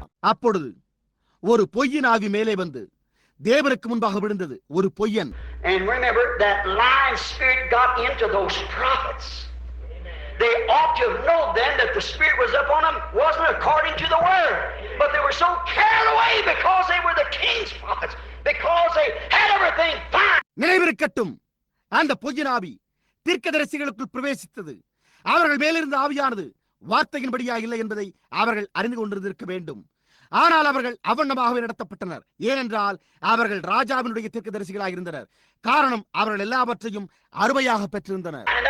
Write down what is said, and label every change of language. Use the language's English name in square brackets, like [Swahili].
[Tamil] அப்பொழுது ஒரு பொய்யின் ஆவி மேலே வந்து தேவனுக்கு முன்பாக விழுந்தது. ஒரு பொய்யன். [English] And remember that lying spirit got into those prophets. They ought to have known then that the Spirit was upon them wasn't according to the Word. But they were so carried away because they were the king's prophets, because they had everything fine. [Tamil] நினைவிருக்கட்டும், அந்த பொய்யனாவி தீர்க்கதரிசிகளுக்குள் பிரவேசித்தது. அவர்கள் மேலிருந்த ஆவியானது வார்த்தையின்படியா இல்லை என்பதை அவர்கள் அறிந்து கொண்டிருந்திருக்க வேண்டும். ஆனால் அவர்கள் அவண்ணமாகவே நடத்தப்பட்டனர். ஏனென்றால் அவர்கள் ராஜாவினுடைய தீர்க்கதரிசிகளாக இருந்தனர். காரணம், அவர்கள் எல்லாவற்றையும் அருமையாக பெற்றிருந்தனர்.